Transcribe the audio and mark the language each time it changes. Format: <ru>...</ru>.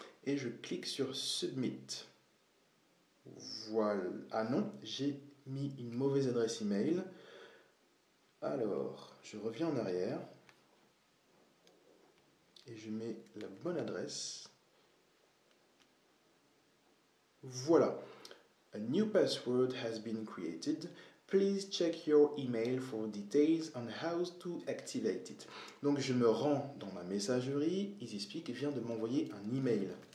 <fr>Et je clique sur Submit. Voilà. Ah non, j'ai mis une mauvaise adresse email. Alors, je reviens en arrière. Et je mets la bonne adresse. Voilà.</fr> <en>A new password has been created. Please check your email for details on how to activate it.</en> <fr>Donc je me rends dans ma messagerie. EasySpeak vient de m'envoyer un email.</fr>